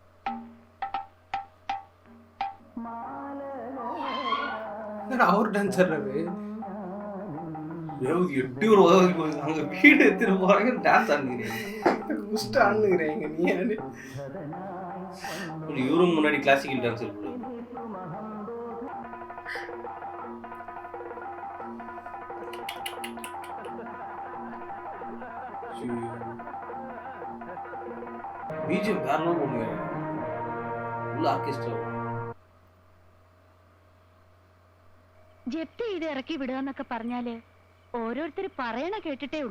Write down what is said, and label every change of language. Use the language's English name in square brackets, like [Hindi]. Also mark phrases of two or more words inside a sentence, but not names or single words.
[Tamil] அவர் டான்ஸர் எட்டி ஒரு உதவி போயிருக்காங்க. வீடு எடுத்துட்டு போறாங்க, டான்ஸ் ஆடுங்கிறீங்க. ஆடுங்கிறீங்க நீ. இவரும் முன்னாடி [English] classical dance [Tamil] இருக்கு. [Malayalam] ബീജം വേറെ ഒന്നും ഉള്ള ആർക്കസ്ട്ര ജപ്തി ചെയ്ത് ഇറക്കി വിടുക പറഞ്ഞാല് ഓരോരുത്തർ പറയണ കേട്ടിട്ടേ ഉള്ളൂ.